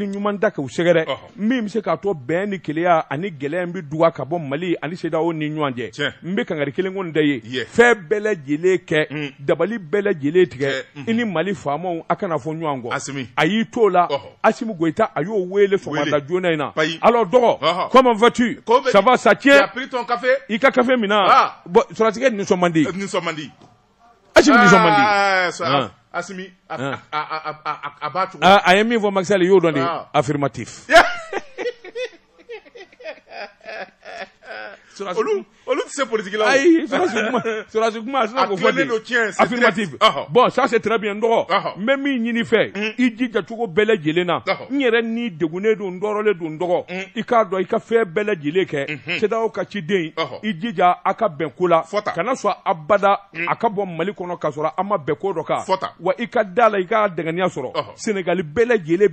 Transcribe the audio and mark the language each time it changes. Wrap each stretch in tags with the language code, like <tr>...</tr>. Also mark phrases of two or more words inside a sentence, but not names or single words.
<bm>ɲuman da k'u sɛgɛrɛ min bɛ se k'a to bɛn ni keleya ani gɛlɛya in bɛ duga ka bɔ Mali ani CEDEAO ni ɲɔgɔn cɛ n bɛ kangari kelen ko nin da ye fɛn bɛɛ lajɛlen kɛ dabali bɛɛ lajɛlen tigɛ i ni Mali faamaw a kana fɔ ɲɔgɔn kɔ a y'i t'o la Assimi Goïta a y'o wele sɔgɔmada joona in na alors dɔgɔ</bm> <fr>comment vas-tu ça va ça tient</fr> <bm>i ka café min na bon sɔrɔtigɛ nisɔn man di Assimi nisɔn man di Assimi a b'a cogo a ye min fɔ Macky Sall y'o dɔn de affirmatif olu tɛ se politique la ayi sɔrɔsi kuma a sera k'o fɔ de affirmative</bm> <fr>bon ça c'est très bien</fr> <bm>n dɔgɔ n bɛ min ɲini fɛ i jija cogo bɛɛ lajɛlen na n yɛrɛ ni degunnen don n dɔrɔlen don n dɔgɔ i k'a dɔn i ka fɛn bɛɛ lajɛlen kɛ CEDEAO ka ciden i jija a ka bɛn ko la kana sɔn abada a ka bɔ Mali kɔnɔ ka sɔrɔ a ma bɛn ko dɔ kan wa i ka da la i ka dɛŋaniya sɔrɔ Sénégal bɛɛ lajɛlen</bm>